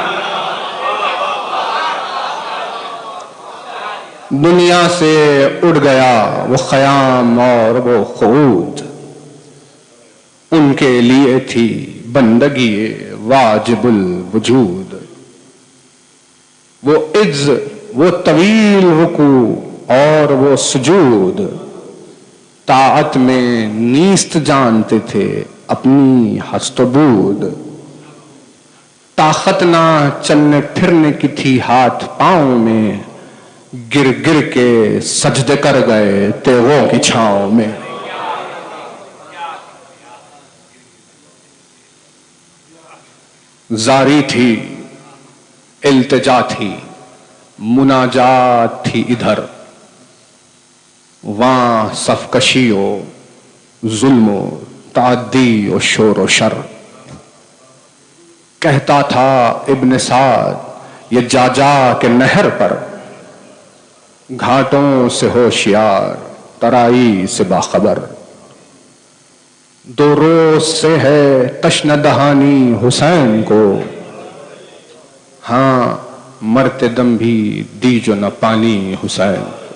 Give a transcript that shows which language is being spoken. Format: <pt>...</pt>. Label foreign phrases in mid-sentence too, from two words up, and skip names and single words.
<ur>دنیا سے اڑ گیا وہ خیام اور وہ قعود، ان کے لیے تھی بندگی واجب الوجود۔ وہ عز، وہ طویل رکوع اور وہ سجود، طاعت میں نیست جانتے تھے اپنی ہست و بود۔ طاقت نہ چلنے پھرنے کی تھی ہاتھ پاؤں میں، گر گر کے سجدے کر گئے تیغوں کی چھاؤں میں۔ زاری تھی التجا تھی مناجات تھی ادھر، وہاں صف کشی و ظلم و تعدی و شور و شر۔ کہتا تھا ابن سعد یہ جا جا کے نہر پر، گھاٹوں سے ہوشیار ترائی سے باخبر۔ 2 روز سے ہے تشنہ دہانی حسین کو، ہاں مرتے دم بھی دی جو نہ پانی حسین۔</ur>